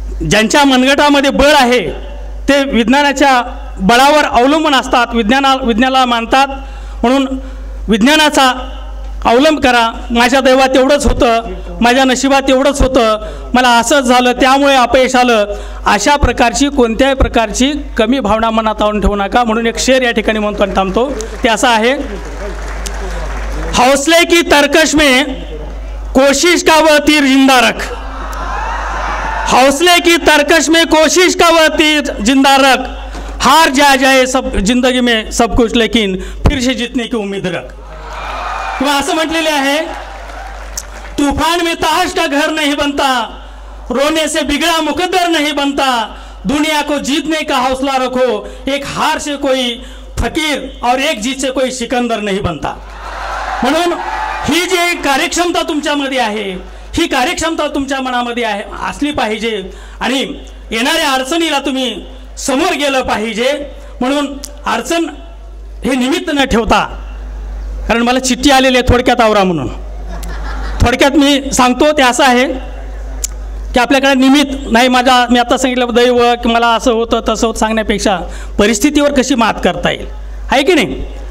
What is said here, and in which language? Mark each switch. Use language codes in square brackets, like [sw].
[mr] ज्यांच्या मनगटामध्ये बळ आहे ते विज्ञानाच्या बळावर अवलंबून असतात, विज्ञानाला मानतात. म्हणून विज्ञानाचा अवलंब करा. माझ्या दैवात एवढंच होतं, माझ्या नशिबात एवढंच होतं, मला असंच झालं त्यामुळे अपयश आलं, अशा प्रकारची कोणत्याही प्रकारची कमी भावना मनात आणून ठेवू नका. म्हणून एक शेर या ठिकाणी म्हणतो आणि थांबतो. ते असं आहे, [hi] हौसले की तरकश में कोशिश का वह तीर जिंदा रख, हौसले की तरकश में कोशिश का वह तीर जिंदा रख, हार जाए सब जिंदगी में सब कुछ लेकिन फिर से जीतने की उम्मीद रख. [mr] किंवा असं म्हटलेले आहे, [hi] तूफान में ताश का घर नहीं बनता, रोने से बिगड़ा मुकद्दर नहीं बनता, दुनिया को जीतने का हौसला रखो, एक हार से कोई फकीर और एक जीत से कोई सिकंदर नहीं बनता. [mr] म्हणून ही जी कार्यक्षमता तुमच्यामध्ये आहे, ही कार्यक्षमता तुमच्या मनामध्ये आहे असली पाहिजे आणि येणाऱ्या अडचणीला तुम्ही समोर गेलं पाहिजे. म्हणून अडचण हे निमित्त न ठेवता, कारण मला चिठ्ठी आलेली आहे थोडक्यात आवरा म्हणून, थोडक्यात मी सांगतो ते असं आहे की आपल्याकडे निमित्त नाही, मी आता सांगितलं दैव की मला असं होतं तसं होतं सांगण्यापेक्षा परिस्थितीवर कशी मात करता येईल, आहे की नाही.